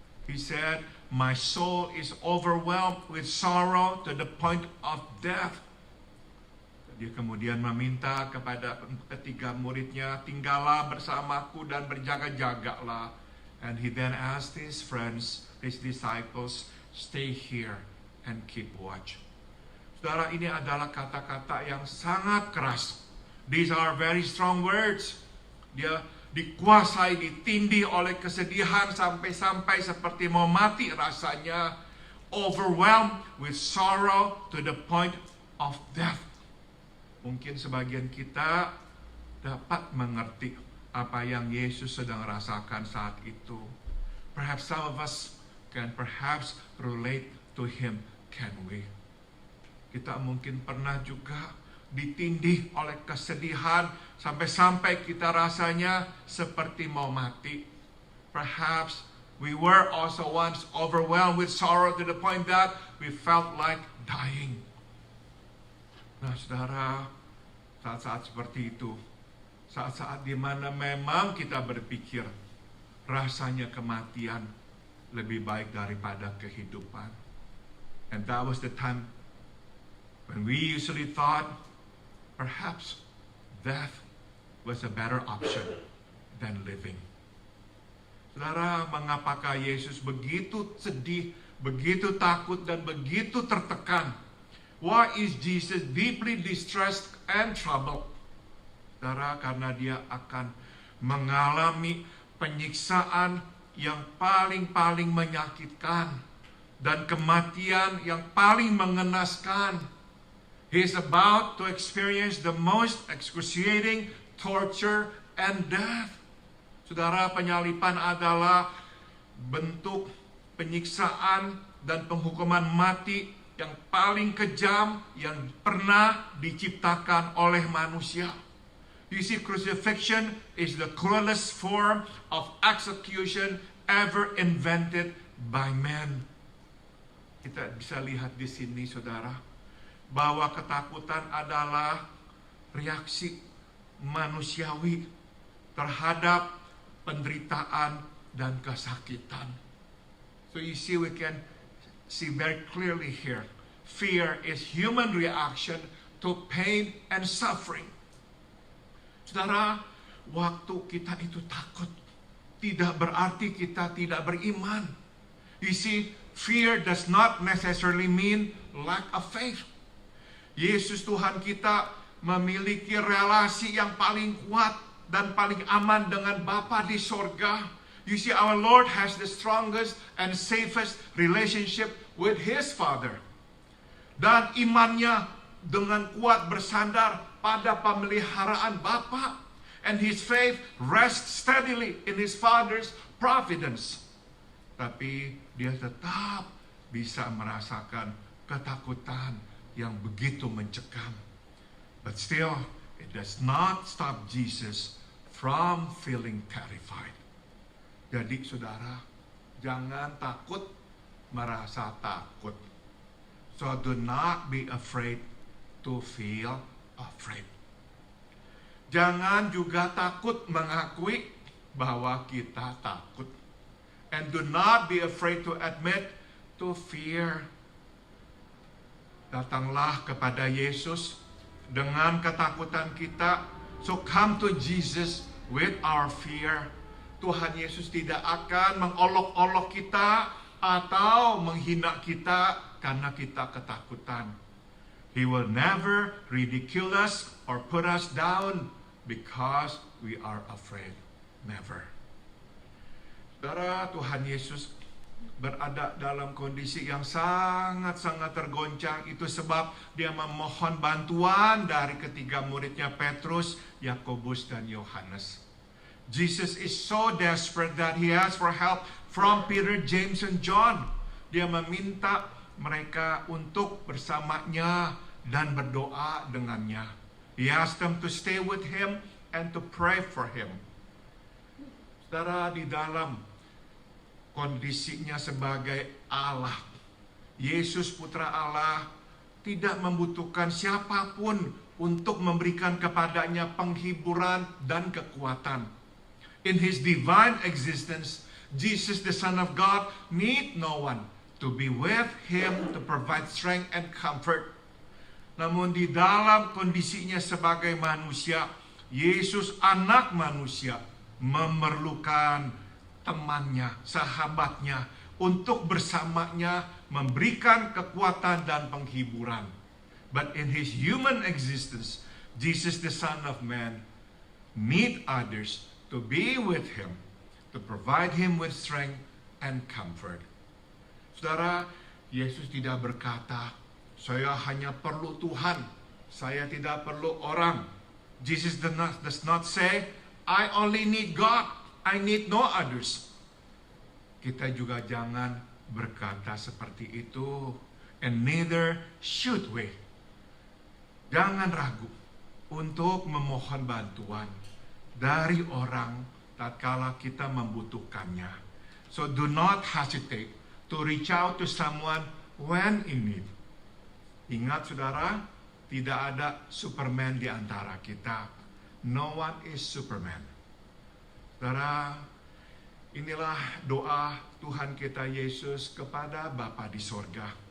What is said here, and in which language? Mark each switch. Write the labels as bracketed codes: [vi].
[en] He said, my soul is overwhelmed with sorrow to the point of death. [id] Dia kemudian meminta kepada ketiga muridnya, tinggallah bersamaku dan berjaga-jagalah. [en] And he then asked his friends, his disciples, stay here and keep watch. [id] Saudara, ini adalah kata-kata yang sangat keras. [en] These are very strong words. [id] Dia dikuasai, ditindih oleh kesedihan sampai seperti mau mati rasanya. [en] Overwhelmed with sorrow to the point of death. [id] Mungkin sebagian kita dapat mengerti apa yang Yesus sedang rasakan saat itu. [en] Perhaps some of us can perhaps relate to him, can we? [id] Kita mungkin pernah juga ditindih oleh kesedihan sampai kita rasanya seperti mau mati. [en] Perhaps we were also once overwhelmed with sorrow to the point that we felt like dying. [id] Nah, saudara, saat-saat seperti itu, saat-saat di mana memang kita berpikir rasanya kematian lebih baik daripada kehidupan. [en] And that was the time when we usually thought perhaps death was a better option than living. [id] Saudara, mengapakah Yesus begitu sedih, begitu takut, dan begitu tertekan? [en] Why is Jesus deeply distressed and troubled? [id] Saudara, karena dia akan mengalami penyiksaan yang paling menyakitkan dan kematian yang paling mengenaskan. [en] He is about to experience the most excruciating torture and death. [id] Saudara, penyalipan adalah bentuk penyiksaan dan penghukuman mati yang paling kejam yang pernah diciptakan oleh manusia. [en] You see, crucifixion is the cruelest form of execution ever invented by man. [id] Kita bisa lihat di sini, saudara, bahwa ketakutan adalah reaksi manusiawi terhadap penderitaan dan kesakitan. [en] So you see, we can see very clearly here, fear is human reaction to pain and suffering. [id] Saudara, waktu kita itu takut tidak berarti kita tidak beriman. [en] You see, fear does not necessarily mean lack of faith. [id] Yesus Tuhan kita memiliki relasi yang paling kuat dan paling aman dengan Bapa di sorga. [en] You see, our Lord has the strongest and safest relationship with His Father. [id] Dan imannya dengan kuat bersandar pada pemeliharaan Bapa. [en] And his faith rests steadily in his Father's providence. [id] Tapi dia tetap bisa merasakan ketakutan yang begitu mencekam. [en] But still, it does not stop Jesus from feeling terrified. [id] Jadi saudara, jangan takut merasa takut. [en] So do not be afraid to feel afraid. [id] Jangan juga takut mengakui bahwa kita takut. [en] And do not be afraid to admit to fear. [id] Datanglah kepada Yesus dengan ketakutan kita. [en] So come to Jesus with our fear. [id] Tuhan Yesus tidak akan mengolok-olok kita atau menghina kita karena kita ketakutan. [en] He will never ridicule us or put us down because we are afraid. Never. [id] Saudara, Tuhan Yesus berada dalam kondisi yang sangat-sangat tergoncang. Itu sebab dia memohon bantuan dari ketiga muridnya Petrus, Yakobus, dan Yohanes. [en] Jesus is so desperate that he asks for help from Peter, James, and John. [id] Dia meminta mereka untuk bersamanya dan berdoa dengannya. [en] He asked them to stay with him and to pray for him. [id] Saudara, di dalam kondisinya sebagai Allah, Yesus Putra Allah tidak membutuhkan siapapun untuk memberikan kepadanya penghiburan dan kekuatan. [en] In his divine existence, Jesus, the Son of God, need no one to be with him to provide strength and comfort. [id] Namun di dalam kondisinya sebagai manusia, Yesus anak manusia memerlukan temannya, sahabatnya, untuk bersamanya memberikan kekuatan dan penghiburan. [en] But in his human existence, Jesus the Son of Man need others to be with him, to provide him with strength and comfort. [id] Saudara, Yesus tidak berkata, saya hanya perlu Tuhan, saya tidak perlu orang. [en] Jesus does not say, I only need God, I need no others. [id] Kita juga jangan berkata seperti itu. [en] And neither should we. [id] Jangan ragu untuk memohon bantuan dari orang tatkala kita membutuhkannya. [en] So do not hesitate to reach out to someone when in need. [id] Ingat saudara, tidak ada Superman di antara kita. [en] No one is Superman. [id] Saudara, inilah doa Tuhan kita Yesus kepada Bapa di sorga.